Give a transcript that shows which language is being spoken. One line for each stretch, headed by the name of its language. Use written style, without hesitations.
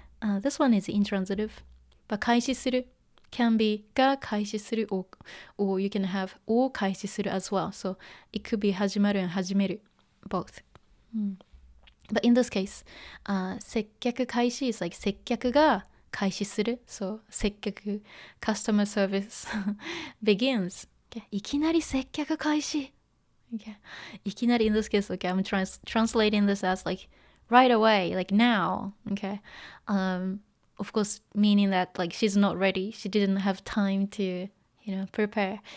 English: This one is intransitive. But 開始するcan be が開始する or you can have を開始する as well. So it could be 始まる and 始める both. But in this case, 接客開始 is like
Japanese: 接客が開始する
English: So 接客 customer service begins. Okay.
Japanese: いきなり接客開始 Okay.
English: いきなり in this case, okay, I'm translating this as like right away, like now. Okay. Of course, meaning that like she's not ready. She didn't have time to, prepare.